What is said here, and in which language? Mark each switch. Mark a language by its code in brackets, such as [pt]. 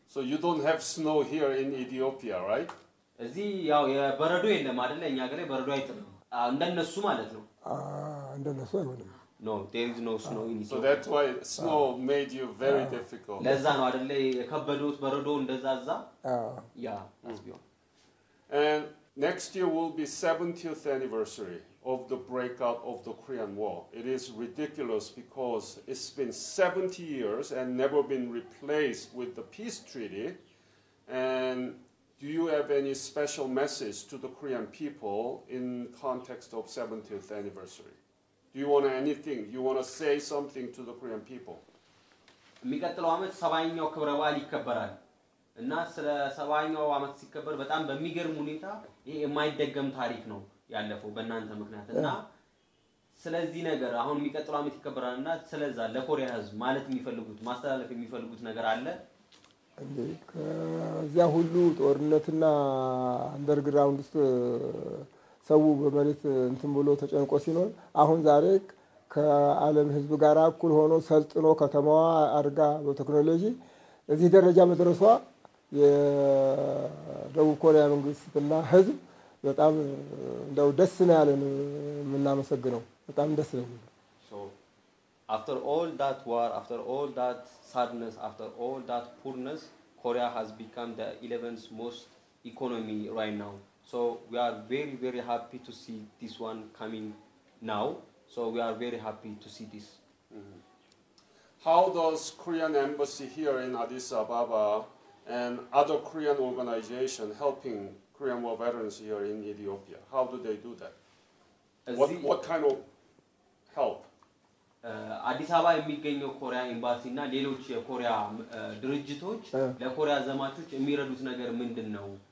[en] So you don't have snow here in Ethiopia, right? [am] እዚህ ያው የበረዶ የለም አይደል? እኛ ሀገር በረዶ አይጥልም እንደነሱ ማለት ነው። እንደነሱ አይሆንም። [en] No, there is no snow in Ethiopia. So that's why snow made you very difficult. [am] ለዛ ነው አይደል የከበዶት በረዶ እንደዛዛ? [en] Yeah, that's beyond. And next year will be 70th anniversary of the breakout of the Korean War. It is ridiculous because it's been 70 years and never been replaced with the peace treaty. And do you have any special message to the Korean people in context of 70th anniversary? Do you want anything? You want to say something to the Korean people? [am] የሚቀጥለው አመት 70ኛው ክብረ በዓል ይከበራል እና ስለ 70ኛው አመት ሲከበር በጣም በሚገርም ሁኔታ ይሄ የማይደገም ታሪክ ነው ያለፈው በእናንተ ምክንያት እና ስለዚህ ነገር አሁን የሚቀጥለው አመት ይከበራልና ስለዛ ለኮሪያ ህዝብ ማለት የሚፈልጉት ማስተላለፍ የሚፈልጉት ነገር አለ? ከዚያ ሁሉ ጦርነትና አንደርግራውንድ ውስጥ ሰው በመሬት እንትን ብሎ ተጨንቆ ሲኖር አሁን ዛሬ ከዓለም ህዝብ ጋር እኩል ሆኖ ሰልጥኖ ከተማዋ አድጋ በቴክኖሎጂ እዚህ ደረጃ መድረሷ የደቡብ ኮሪያ መንግስትና ህዝብ በጣም እንደው ደስ ነው ያለን የምናመሰግነው በጣም ደስ ነው። [en] So after all that war, after all that sadness, after all that poorness, Korea has become the 11th most economy right now. So we are very, very happy to see this one coming now. So we are very happy to see this. How does Korean embassy here in Addis Ababa and other Korean organizations helping Korean war veterans here in Ethiopia? How do they do that? What kind of help? [am] አዲስ አበባ የሚገኘው ኮሪያ ኤምባሲ እና ሌሎች የኮሪያ ድርጅቶች ለኮሪያ ዘማቾች የሚረዱት ነገር ምንድነው?